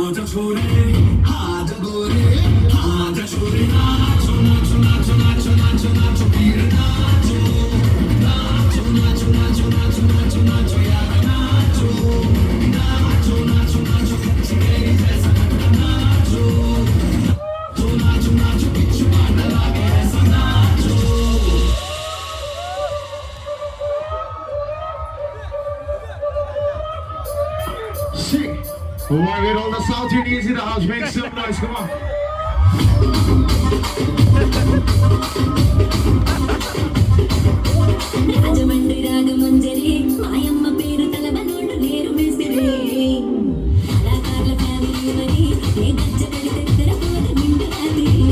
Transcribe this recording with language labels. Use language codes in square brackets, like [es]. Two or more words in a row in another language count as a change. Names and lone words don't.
[hi] नाचो रे हाथ गोरे हाथ छोरे नाचो नाचो नाचो नाचो नाचो नाचो वीर नाचो नाचो नाचो नाचो नाचो नाचो नाचो यार नाचो नाचो नाचो नाचो मेरे जैसा नाचो तो नाचो नाचो पिच्चू गाना लागे ऐसा नाचो [en] Sick. Well, why get all the South Indians in the house? Make some noise, come on. [te] రాజమండ్రి రాగమంజరి మాయమ్మ పేరు తలవనోడు నేరు మేసిరే కళాకారుల ఫ్యామిలీ మరి ఏ గజ్జ కడితే తెరపోద నిండు రాత్రి